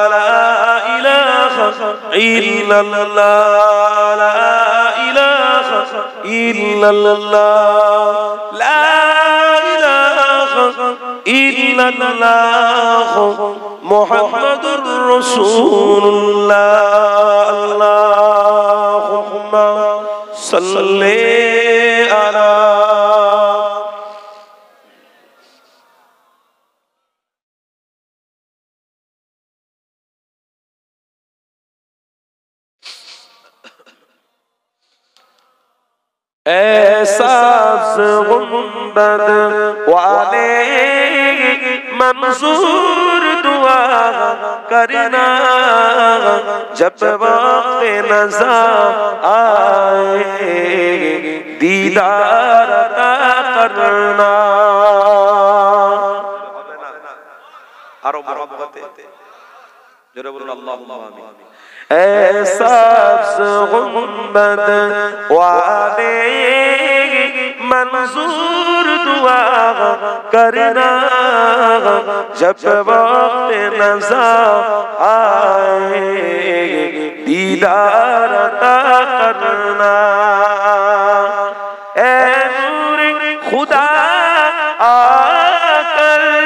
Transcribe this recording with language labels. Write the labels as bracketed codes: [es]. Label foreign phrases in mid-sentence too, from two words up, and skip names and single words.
[ar] لا إله إلا الله لا إله إلا الله لا إله إلا الله محمد رسول الله اللهم صل على [ur] سبز گنبد والے منظور دعا کرنا جب وقت نظر آئے دیدار عطا کرنا [bn] আরো মহব্বতে জোরে বলুন [ar] اللهم آمين [ur] اے سبز گنبد والے منظور دعا کرنا جب وقت نظر آئے دیدار عطا کرنا اے نور خدا آ کر